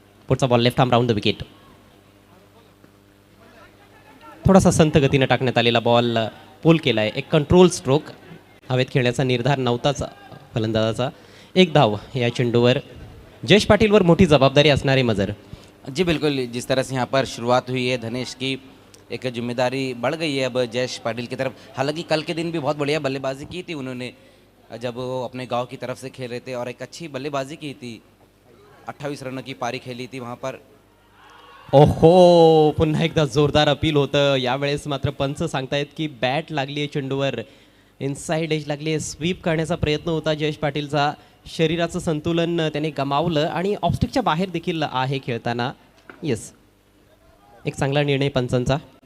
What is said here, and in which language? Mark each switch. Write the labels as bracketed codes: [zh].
[mr] पुढचा ball left arm round the wicket. थोडासा संत गतीनं टाकण्यात आलेला बॉल पुल केला आहे. एक कंट्रोल स्ट्रोक. हवेत खेळण्याचा निर्धार नव्हताच फलंदाजाचा. 1 धाव या चेंडूवर. जयेश पाटीलवर मोठी जबाबदारी असणारे मजर. [hi] जी बिल्कुल, जिस तरह से यहाँ पर शुरुआत हुई है धनेश की, एक जिम्मेदारी बढ़ गई है अब जयेश पाटिल की तरफ. हालांकि कल के दिन भी बहुत बढ़िया बल्लेबाजी की थी उन्होंने, जब वो अपने गांव की तरफ से खेल रहे थे, और एक अच्छी बल्लेबाजी की थी. 28 रनों की पारी खेली थी वहाँ पर. [mr] ओहो, पुन्हा एकदा जोरदार अपील होतं. यावेळेस मात्र पंच सांगतायत की बॅट लागली आहे चेंडूवर, इनसाइड एज लागली आहे. स्वीप करण्याचा प्रयत्न होता जयेश पाटीलचा. शरीराचं संतुलन त्याने गमावलं आणि ऑफस्टिकच्या बाहेर देखील आहे खेळताना. येस, एक चांगला निर्णय पंचांचा.